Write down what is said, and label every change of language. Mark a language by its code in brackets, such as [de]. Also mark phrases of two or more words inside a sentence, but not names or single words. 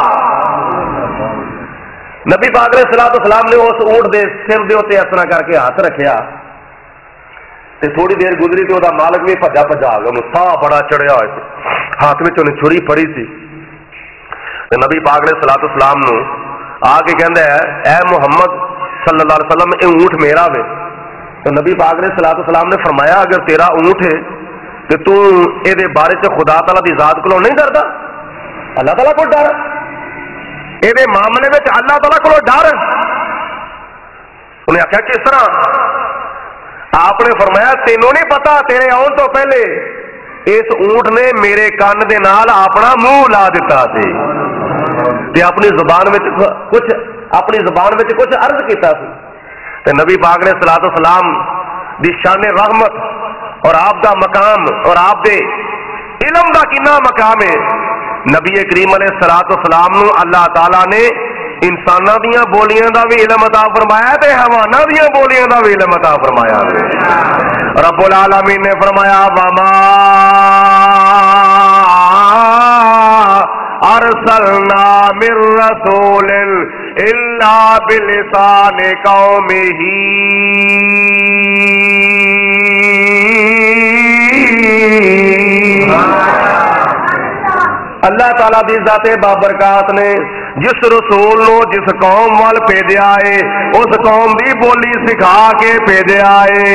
[pa] نبی پاک علیہ السلام نے اس اونٹ دے سر دے اتے اس طرح کرکے ہاتھ رکھا تے تھوڑی دیر گزری تو اسدا مالک بھی بھجا بھجا آ گیا، ساہ بڑا چڑھیا ہویا، ہاتھ میں انہیں چھری پھڑی سی. نبی پاک علیہ السلام نوں آکے کہندا ہے اے محمد [ar] صلى الله عليه وسلم [pa] یہ اونٹ میرا وے. تو نبی پاک علیہ السلام نے فرمایا اگر تیرا اونٹ ہے تو تو یہ بارے چ خدا تعالیٰ دی ذات کولوں نہیں ڈردا, [ur] اللہ تعالیٰ کو ڈر، یہ معاملے میں اللہ تعالیٰ کو ڈر. [pa] انہیں آکھیا کس طرح? آپ نے فرمایا تینوں نہیں پتا تیرے آؤن تو پہلے اس اونٹ نے میرے کان دے نال اپنا منہ لا دتا سی تے اپنی زبان میں کچھ عرض کیا. نبی پاک نے صلوٰۃ و سلام دی شان رحمت اور آپ دا مقام اور آپ دے علم دا کنا مقام ہے. نبی کریم [ar] علیہ الصلوۃ والسلام [pa] نو اللہ تعالی نے انساناں دیاں بولیاں دا بھی علم عطا فرمایا تے حیواناں دیاں بولیاں دا بھی علم عطا فرمایا. رب العالمین نے فرمایا [ar] وما ارسلنا من رسول الا بلسان قومه [pa] اللہ تعالیٰ دی ذات بابرکات نے جس رسول نو جس قوم وال بھیجا ہے اس قوم دی بولی سکھا کے بھیجا ہے.